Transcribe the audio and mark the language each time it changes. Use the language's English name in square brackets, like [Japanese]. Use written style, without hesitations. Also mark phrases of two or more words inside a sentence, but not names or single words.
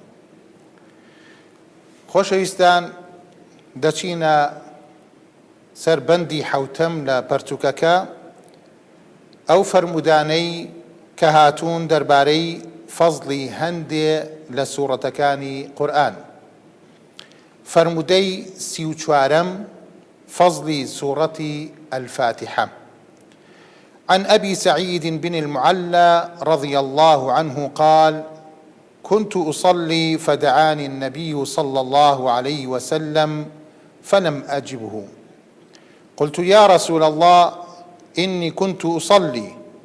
[Central Kurdish] خۆشەویستان، دەچینە سەر بەندی 7ەم لە پەرتووکەکە، ئەو فرمودانەی کە هاتوون دەربارەی فەزڵی هەندێ لە سوورەتەکانی قورئان. فرمودەی 34ەم فەزڵی سوورەتی الفاتحة. [Arabic] عن أبي سعيد بن المعلى رضي الله عنه قال: كنت أصلي فدعاني النبي صلى الله عليه وسلم فلم أجبه، قلت: يا رسول الله، إني كنت أصلي.